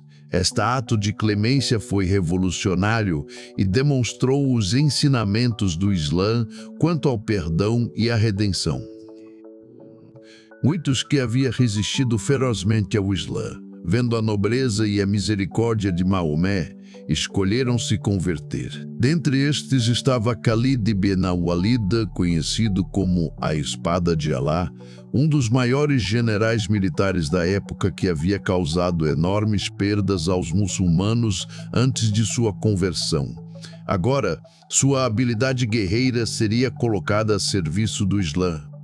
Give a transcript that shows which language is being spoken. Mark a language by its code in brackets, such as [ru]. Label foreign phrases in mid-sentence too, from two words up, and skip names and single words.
[pt] Este ato de clemência foi revolucionário e demonstrou os ensinamentos do Islã quanto ao perdão e à redenção. Muitos que haviam resistido ferozmente ao Islã, vendo a nobreza e a misericórdia de Maomé, escolheram se converter. Dentre estes estava Khalid ibn al-Walid, conhecido como a Espada de Alá, um dos maiores generais militares da época que havia causado enormes perdas aos muçulmanos antes de sua conversão. Agora, sua habilidade guerreira seria colocada a serviço do Islã.